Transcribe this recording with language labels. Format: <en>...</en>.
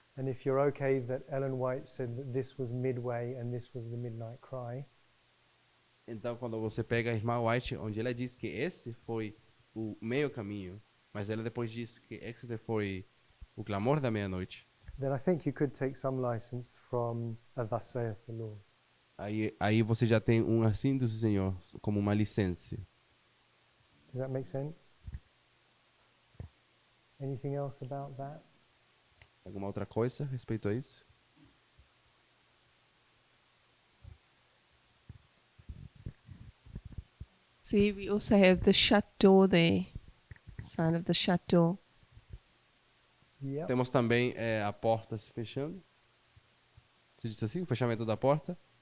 <en>And if you're okay that Ellen White said that this was midway and this was the midnight cry,</en> <pt>Então quando você pega a irmã White, onde ela diz que esse foi o meio caminho, mas ela depois diz que Exeter foi o clamor da meia-noite,</pt> <en>then I think you could take some license from a thus saith the Lord.</en> <pt>aí você já tem um assim do Senhor como uma licença.</pt> <en>Does that make sense? Anything else about that?</en> <pt>Alguma outra coisa a respeito a isso?</pt> <en>See, we also have the shut door there, sign of the shut door. Yeah.</en> <pt>Temos também a porta se fechando. Se diz assim, o fechamento da porta.</pt>